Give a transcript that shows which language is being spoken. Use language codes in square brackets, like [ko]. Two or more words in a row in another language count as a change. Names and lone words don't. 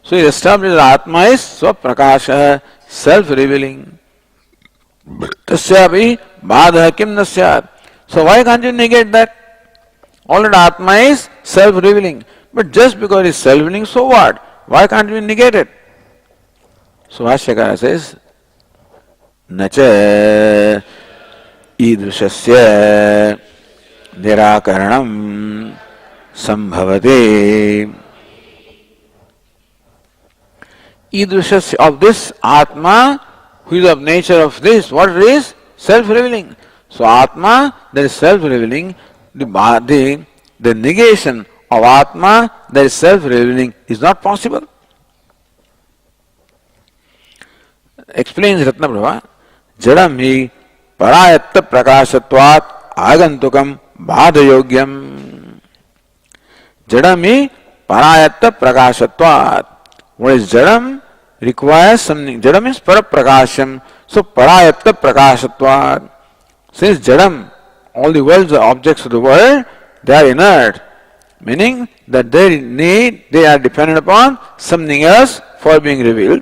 [en] So he established that Atma is Swaprakasha, self-revealing. [sa] तस्यापि बाधा किं न स्यात्. [en] So why can't you negate that? Already Atma is self-revealing. But just because it is self-revealing, so what? Why can't we negate it? So Bhashyakara says, [sa] न च ईदृशस्य निराकरणम् सम्भवते. [en] Idrushasya, of this Atma, who is of nature of this, what it is? Self-revealing. So Atma, that is self-revealing, the negation of Atma, that is self-revealing, is not possible. [sa] Explains Ratnaprabha, जडं हि परायत्त प्रकाशत्वात् आगन्तुकम् बाधयोग्यम्. जडं हि परायत्त प्रकाशत्वात्. [en] What is Jadam? Requires something. [sa] Jadam is paraprakasham. So परायत्त प्रकाशत्वात्. [en] Since Jadam, all the worlds, the objects of the world, they are inert. Meaning that they are dependent upon something else for being revealed.